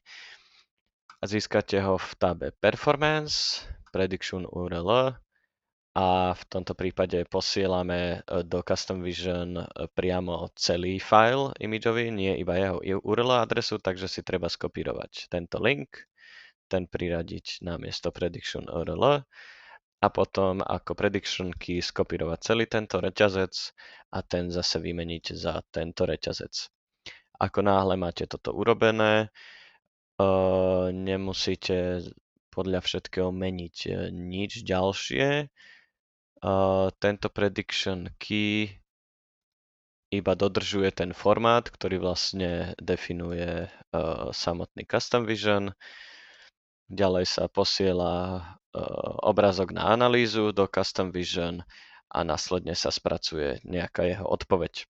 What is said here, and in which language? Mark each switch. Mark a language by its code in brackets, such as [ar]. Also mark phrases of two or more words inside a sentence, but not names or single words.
[sk] A získate ho v tabe Performance, Prediction URL a v tomto prípade posielame do Custom Vision priamo celý file imageový, nie iba jeho URL adresu, takže si treba skopírovať tento link, ten priradiť na miesto Prediction URL a potom ako [en] prediction key [sk] skopírovať celý tento reťazec a ten zase vymeniť za tento reťazec. Ako náhle máte toto urobené, nemusíte podľa všetkého meniť nič ďalšie. Tento [en] prediction key [sk] iba dodržuje ten formát, ktorý vlastne definuje samotný Custom Vision. Ďalej sa posiela obrázok na analýzu do Custom Vision a následne sa spracuje nejaká jeho odpoveď.